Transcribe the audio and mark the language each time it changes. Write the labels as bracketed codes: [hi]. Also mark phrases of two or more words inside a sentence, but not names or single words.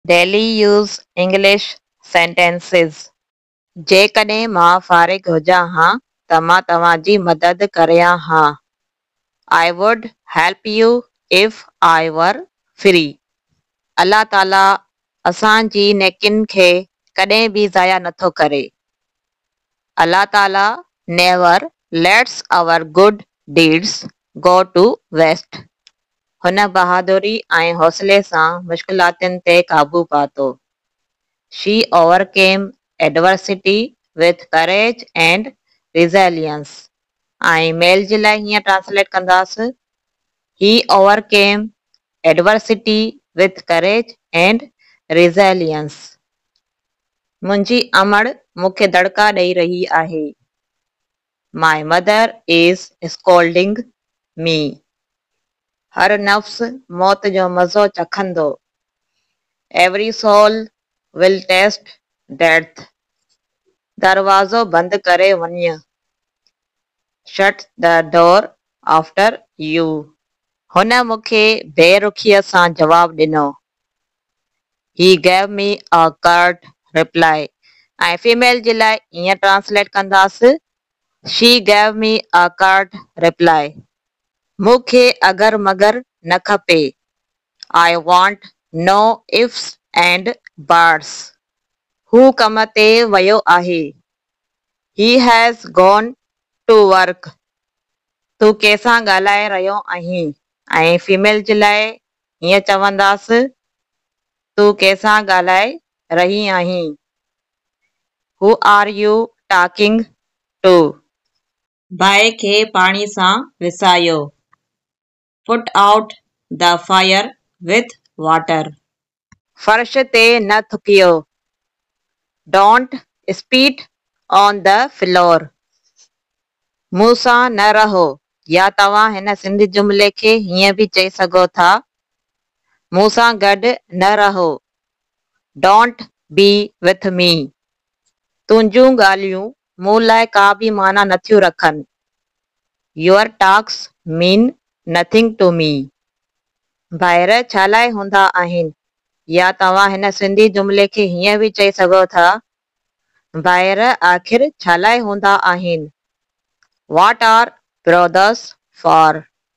[en] Daily use English sentences. [sd] जेकॾहिं मां फ़ारिग हुजां हां त मां तव्हांजी मदद करियां हां. [en] I would help you if I were free. [sd] अल्लाह ताला असांजी नेकिन खे कॾहिं बि ज़ाया नथो करे. [en] अल्लाह ताला never lets our good deeds go to waste. [sd] हुन बहादुरी ऐं हौसले सां मुश्किलातुनि ते क़ाबू पातो. [en] She overcame adversity with courage and resilience. [sd] ऐं मेल जे लाइ हीअं ट्रांसलेट कंदासीं. [en] He overcame adversity with courage and resilience. [sd] मुंहिंजी अमड़ मूंखे दड़का ॾेई रही आहे. [en] My mother is scolding me. [sd] हर नफ़्स मौत जो मज़ो चखंदो. [en] Every soul will taste death. [sd] दरवाज़ो बंदि करे वञ. [en] Shut the door after you. [sd] हुन मूंखे बेरुखीअ सां जवाब ॾिनो. [en] He gave me a curt reply. [sd] ऐं फीमेल जे लाइ ईअं ट्रांसलेट कंदासीं. [en] She gave me a curt reply. [sd] मूंखे अगर मगर न खपे. [en] I want no ifs and buts. [sd] हू कम ते वियो आहे. [en] He has gone to work. [sd] तूं कंहिंसां ॻाल्हाए रहियो आहीं. ऐं फीमेल जे लाइ हीअं चवंदासीं. तूं कंहिंसां ॻाल्हाए रही आहीं. [en] Who are you talking to? [sd] बाहि खे पाणी सां विसायो. [en] Put out the fire with water. [sd] फर्श ते न थुकियो. [en] Don't spit on the floor. [sd] मूं सां न रहो. या तव्हां हिन सिंधी जुमिले खे हीअं बि चई सघो था. मूं सां गॾु न रहो. [en] Don't be with me. [sd] तुंहिंजूं ॻाल्हियूं मूं लाइ का बि माना नथियूं रखनि. [en] Your talks mean nothing to me. [sd] ॿाहिरि छा लाइ हूंदा आहिनि. या तव्हां हिन सिंधी जुमिले खे हीअं बि चई सघो था. ॿाहिरि आख़िर छा लाइ हूंदा आहिनि. [en] What are brothers for?